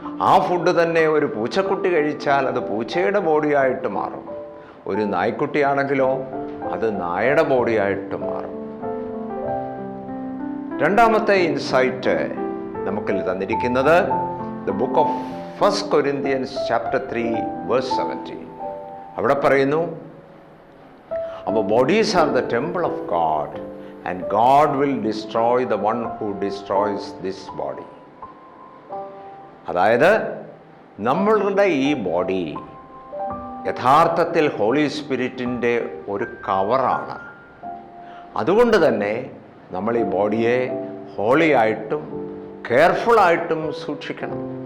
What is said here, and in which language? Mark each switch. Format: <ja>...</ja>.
<ml>ആ ഫുഡ് തന്നെ ഒരു പൂച്ചക്കുട്ടി കഴിച്ചാൽ അത് പൂച്ചയുടെ ബോഡിയായിട്ട് മാറും. ഒരു നായ്ക്കുട്ടിയാണെങ്കിലോ അത് നായയുടെ ബോഡിയായിട്ട് മാറും. രണ്ടാമത്തെ ഇൻസൈറ്റ് നമുക്ക് തന്നിരിക്കുന്നത് the book of 1 Corinthians chapter 3 verse 17. അവിടെ പറയുന്നു,</ml> <en>our bodies are the temple of God and God will destroy the one who destroys this body.</en> <ml>അതായത് നമ്മളുടെ ഈ ബോഡി യഥാർത്ഥത്തിൽ ഹോളി സ്പിരിറ്റിൻ്റെ ഒരു കവറാണ്. അതുകൊണ്ട് തന്നെ നമ്മൾ ഈ ബോഡിയെ ഹോളിയായിട്ടും കെയർഫുള്ളായിട്ടും സൂക്ഷിക്കണം.</ml>